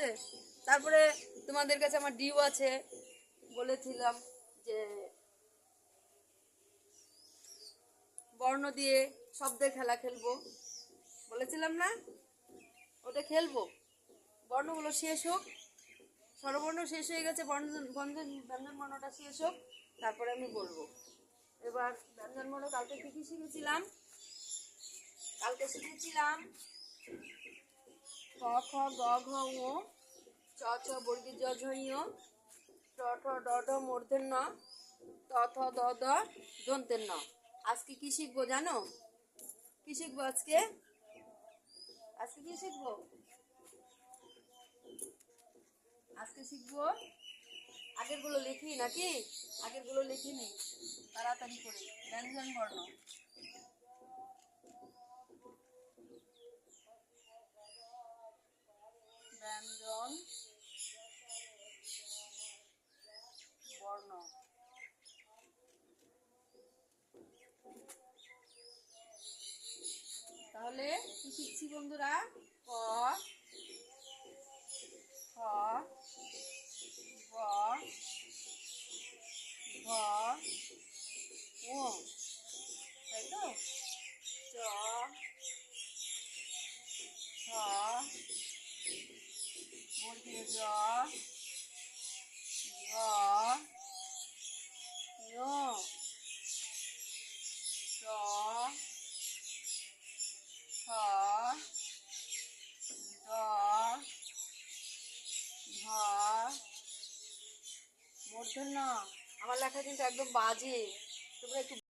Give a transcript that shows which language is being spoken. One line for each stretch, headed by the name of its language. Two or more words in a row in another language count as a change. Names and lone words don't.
Bangla: তারপরে তোমাদের কাছে আমার ডিউ আছে, বলেছিলাম যে বর্ণ দিয়ে শব্দের খেলা খেলবো, বলেছিলাম না? ওটা খেলবো। বর্ণগুলো শেষ হোক, স্বরবর্ণ শেষ হয়ে গেছে, ব্যঞ্জন বর্ণটা শেষ হোক, তারপরে আমি বলবো। এবার ব্যঞ্জন বর্ণ কালকে কি কি শিখেছিলাম? কালকে শিখেছিলাম ক খ গ ঘ ঙ, চ ছ বর্গীয় জ ঝ ঞ, ট ঠ ড ঢ মূর্ধন্য ন, ত থ দ দ দন্তের ন। আজকে কি শিখবো জানো? কি শিখবো আজকে? আজকে কি শিখবো? আজকে শিখবো, আগের গুলো লিখি নাকি? আগের গুলো লিখিনি, তাড়াতাড়ি করে। ব্যঞ্জন বর্ণ, ব্যঞ্জন বর্ণ। তাহলে কি শিখছি বন্ধুরা? ক, খ, গ, ঘ, ঙ, তাই তো? চ, ছ, বর্গীয় জ, ঝ, ঞ, চ, ছ, ড, ঢ, মূর্ধন্য। আমার লেখা কিন্তু একদম বাজে, তোমরা একটু